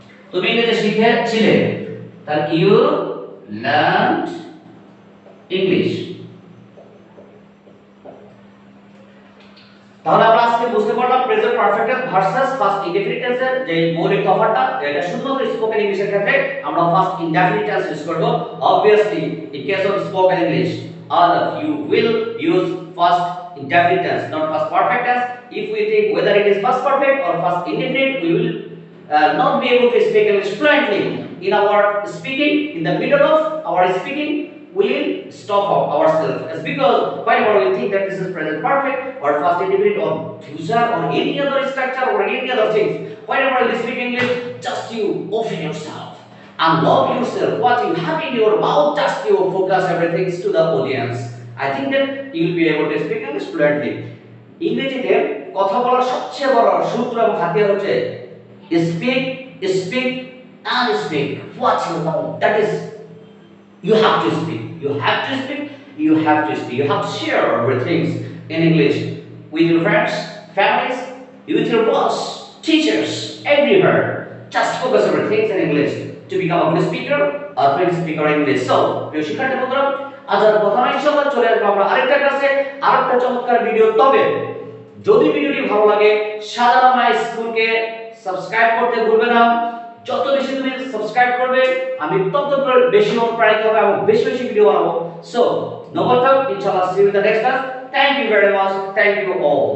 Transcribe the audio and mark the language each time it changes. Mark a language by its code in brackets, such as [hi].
[bn] তুমি ইংরেজি শিখেছিলে, তাহলে [en] You learned English. [bn] তাহলে আমরা আজকে বুঝতে পারলাম present perfect tense versus first indefinite টেন্সের যে মৌলিক তফাৎটা। এটা শুধুমাত্র স্পোকেন ইংলিশের ক্ষেত্রে আমরা ফার্স্ট ইনডেফিনিট টেন্স ইউজ করব। [en] obviously in case of spoken english all of you will use first indefinite tense, not first perfect tense. If we think whether it is first perfect or first indefinite, we will not be able to speak English fluently. In our speaking, in the middle of our speaking, we will stop ourselves. It's because whenever we think that this is present perfect or first indefinite or future or any other structure or any other things, whenever you speak English, just you open yourself and love yourself. What you have in your mouth, just you focus everything to the audience. I think that you will be able to speak English fluently. [bn] ইংরেজিতে কথা বলার সবচেয়ে বড় সূত্র এবং হাতিয়ার হচ্ছে [en] speak, speak and speak what you know. That is, you have to speak, you have to speak, you have to speak, you have to share everything in English with your friends, families, with your boss, teachers, everywhere. Just focus everything in English to become a good speaker or great speaker in English. [bn] So, প্রিয় শিক্ষার্থী বন্ধুরা, আজ আর কথা না, ইনশাআল্লাহ চলে আসবো আমরা আরেকটা ক্লাসে আরেকটা চমৎকার ভিডিও। তবে যদি ভিডিওটি ভালো লাগে সাধারণ স্কুলকে সাবস্ক্রাইব করতে ভুলবে না। যত বেশি তুমি সাবস্ক্রাইব করবে আমি তত বেশি অনুপ্রাণিত হবে এবং বেশি বেশি ভিডিও বানাবো। সো নো প্রবলেম, ইনশাআল্লাহ [en] see you in the next class. Thank you very much, thank you all.